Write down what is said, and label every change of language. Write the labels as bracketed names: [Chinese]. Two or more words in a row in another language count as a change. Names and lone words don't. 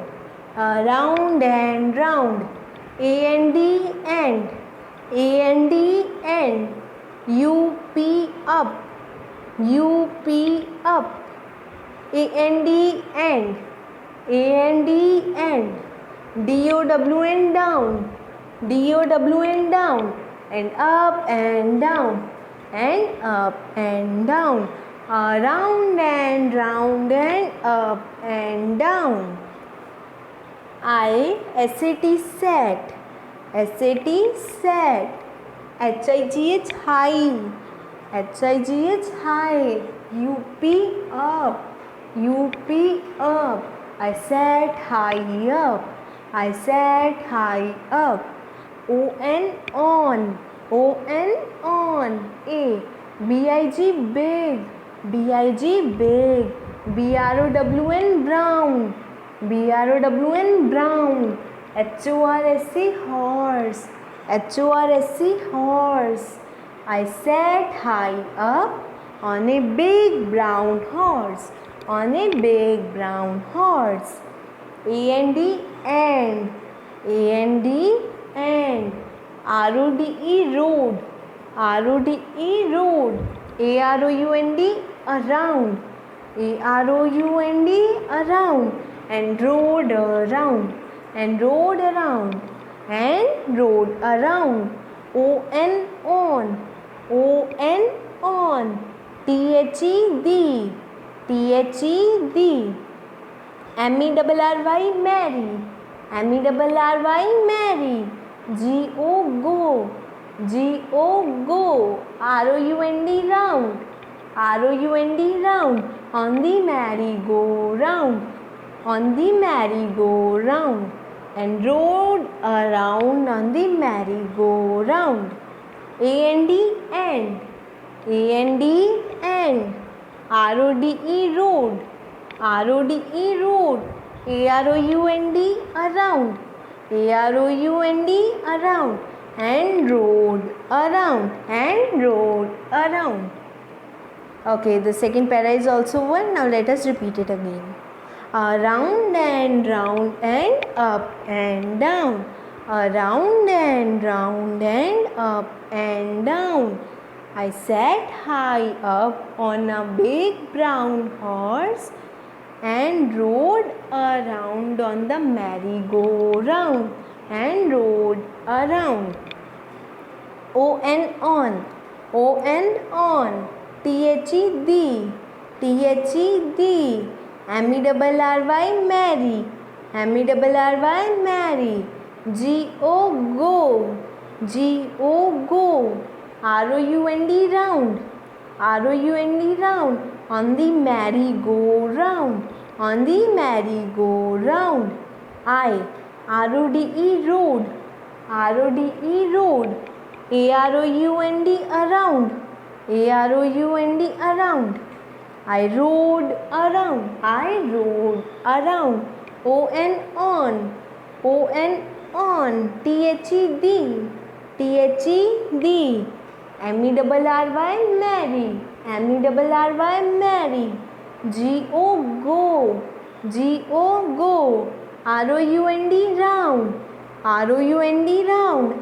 [English] Around and round. A-N-D, end. A-N-D, end. U-P, up. U-P, up. A-N-D, end. A-N-D, end. D-O-W-N, down. D-O-W-N, down. And up and down. And up and down. Around and round and up and down. I-S-A-T, sat. S-A-T, sat. H-I-G-H, high. H-I-G-H, high. U-P, up. U-P, up. I sat high up. I sat high up. O-N, on. O-N, on. A. B-I-G, big. B-I-G, big. B-R-O-W-N, brown. B-R-O-W-N, brown. H-O-R-S-E, horse. H-O-R-S-E, horse. I sat high up on a big brown horse. On a big brown horse. A-N-D, and. A-N-D, and. R-O-D-E, road. R-O-D-E, road. A-R-O-U-N-D, around. A-R-O-U-N-D, around. And road around. And road around. And road around. O-N, on. O-N, on. T-H-E, the. T-H-E, the. M-E-R-R-Y, marry. M-E-R-R-Y, marry. G-O, go. G-O, go. R-O-U-N-D, round. R-O-U-N-D, round. On the merry-go-round. On the merry-go-round. And rode around on the merry-go-round. A-N-D, and. A-N-D, and. R-O-D-E, road. R-O-D-E, road. A-R-O-U-N-D, around. A-R-O-U-N-D, around. And road around. And road around. Okay, the second para is also one. Now let us repeat it again. Around and round and up and down. Around and round and up and down. I sat high up on a big brown horse and rode around on the merry-go-round. And rode around. O-N, on. O-N, on. T-H-E, the. T-H-E, the. M-E-R-R-Y, marry. M-E-R-R-Y, marry. G-O, go. G-O, go. R-O-U-N-D, round. R-O-U-N-D, round. On the merry-go-round. On the merry-go-round. I. R-O-D-E, road. R-O-D-E, road. A-R-O-U-N-D, around. A-R-O-U-N-D, around. I rode around. I rode around. O-N, on. O-N, on. T-H-E, the. T-H-E, the. M-E-R-R-Y, marry. M-E-R-R-Y, marry. G-O, go. G-O, go. R-O-U-N-D, round. R-O-U-N-D, round.